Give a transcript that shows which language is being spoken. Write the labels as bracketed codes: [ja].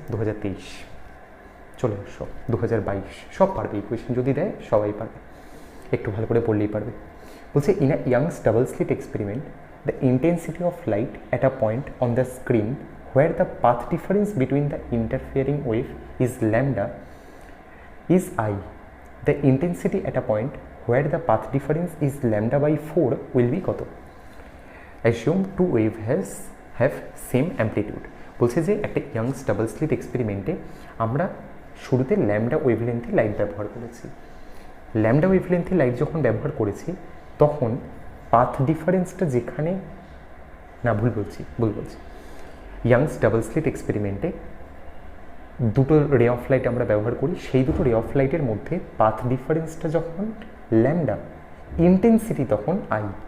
[bn] 2023 চলে আসো, 2022 সব পারবে, এই কোয়েশ্চেন যদি দেয় সবাই পারবে, একটু ভালো করে পড়লেই পারবে। [en] বলছে in a Young's double slit experiment the intensity of light at a point on the screen where the path difference between the interfering wave is lambda is I. The intensity at a point where the path difference is lambda by 4 will be [bn] কত? [en] Assume two wave have same amplitude. [bn] বলছে যে একটা youngs double slit এক্সপেরিমেন্টে আমরা শুরুতে lambda ওয়েভলেন্থে light ব্যবহার করেছি। Lambda ওয়েভলেন্থে light যখন ব্যবহার করেছি তখন পাথ ডিফারেন্সটা যেখানে, না ভুল বলছি, ইয়াংস ডাবল স্লিট এক্সপেরিমেন্টে দুটো রে অফ লাইট আমরা ব্যবহার করি, সেই দুটো রে অফ লাইটের মধ্যে পাথ ডিফারেন্সটা যখন ল্যামডা, ইন্টেন্সিটি তখন আই।